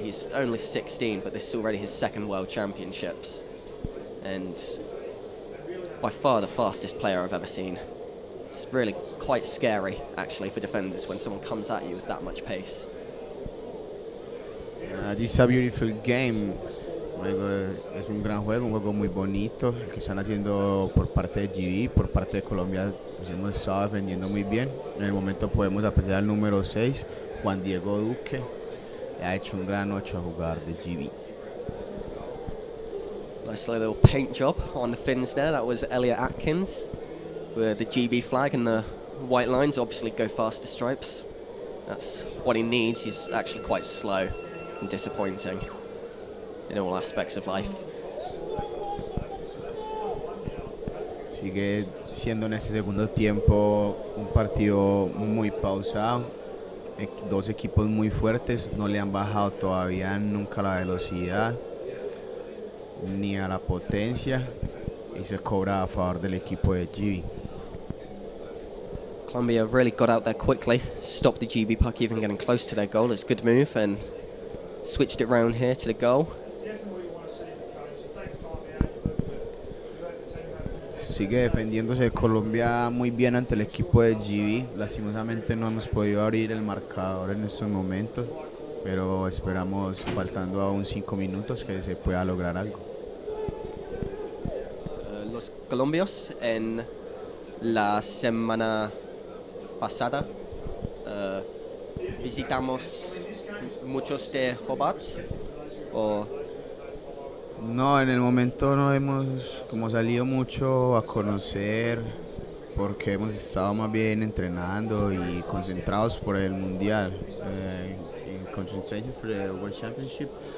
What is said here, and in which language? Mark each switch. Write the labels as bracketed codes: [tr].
[en] He's only 16, but this is already his second World Championships. And by far the fastest player I've ever seen. It's really quite scary, actually, for defenders when someone comes at you with that much pace. This is a beautiful game. [es] Es un gran juego, un juego muy bonito que están haciendo por parte de GB, por parte de Colombia. Pues hemos estado defendiendo muy bien. En el momento podemos apreciar al número 6, Juan Diego Duque. Ha hecho un gran 8 a jugar de GB. [en] Nice little paint job on the fins there. That was Elliot Atkins with the GB flag and the white lines. Obviously go faster stripes. That's what he needs. He's actually quite slow and disappointing in all aspects of life. [es] Sigue siendo en este segundo tiempo un partido muy pausado. Dos equipos muy fuertes, no le han bajado todavía nunca la velocidad ni a la potencia y se cobra a favor del equipo de GB. [en] Colombia have really got out there quickly, stopped the GB puck even getting close to their goal. It's a good move and switched it round here to the goal. [es] Sigue defendiéndose Colombia muy bien ante el equipo de GB. Lastimosamente no hemos podido abrir el marcador en estos momentos, pero esperamos, faltando aún 5 minutos, que se pueda lograr algo. Los colombios en la semana pasada visitamos muchos de Hobart o... No, en el momento no hemos como salido mucho a conocer porque hemos estado más bien entrenando y concentrados por el mundial. [en] Concentration for the World Championship.